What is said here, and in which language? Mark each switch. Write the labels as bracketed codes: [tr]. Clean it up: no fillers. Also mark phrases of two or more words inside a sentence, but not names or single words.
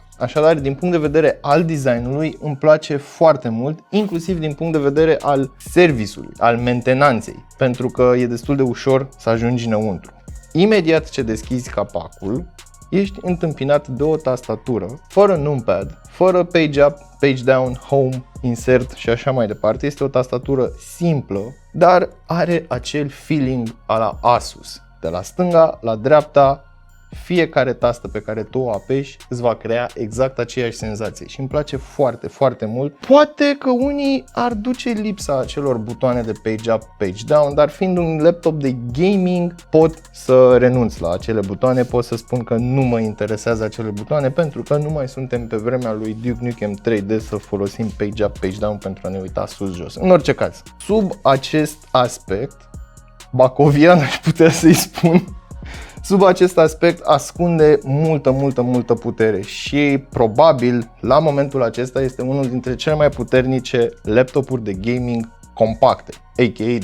[ro] Așadar, din punct de vedere al designului, îmi place foarte mult, inclusiv din punct de vedere al serviciului, al mentenanței, pentru că e destul de ușor să ajungi înăuntru. Imediat ce deschizi capacul, ești întâmpinat de o tastatură, fără numpad, fără [en] page up, page down, home, insert [ro] și așa mai departe. Este o tastatură simplă, dar are acel feeling a la Asus. De la stânga la dreapta, fiecare tastă pe care tu o apeși îți va crea exact aceeași senzație și îmi place foarte, foarte mult. Poate că unii ar duce lipsa acelor butoane de [en] page up, page down, [ro] dar fiind un laptop de gaming pot să renunț la acele butoane, pot să spun că nu mă interesează acele butoane pentru că nu mai suntem pe vremea lui Duke Nukem 3D să folosim [en] page up, page down [ro] pentru a ne uita sus-jos. În orice caz, sub acest aspect, bacovian aș putea să-i spun, sub acest aspect ascunde multă putere și probabil la momentul acesta este unul dintre cele mai puternice laptopuri de gaming compacte, a.k.a.